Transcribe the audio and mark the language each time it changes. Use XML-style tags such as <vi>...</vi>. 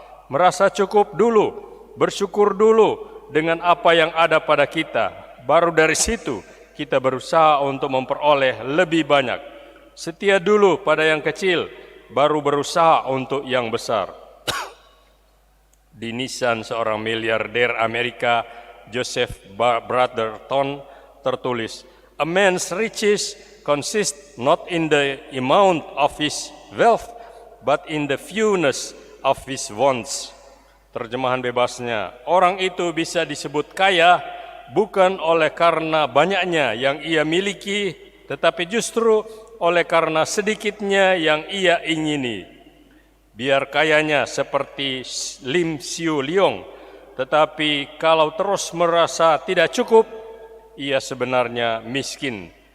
<id>Merasa cukup dulu, bersyukur dulu dengan apa yang ada pada kita. Baru dari situ kita berusaha untuk memperoleh lebih banyak. Setia dulu pada yang kecil, baru berusaha untuk yang besar. Di Nissan, seorang miliarder Amerika, Joseph Brotherton, tertulis,</id> <en>"A man's riches consist not in the amount of his wealth, but in the fewness of his wants."</en> <id>Terjemahan bebasnya, orang itu bisa disebut kaya bukan oleh karena banyaknya yang ia miliki, tetapi justru oleh karena sedikitnya yang ia ingini. Biar kayanya seperti Lim Siu Leong, tetapi kalau terus merasa tidak cukup, ia sebenarnya miskin.</id>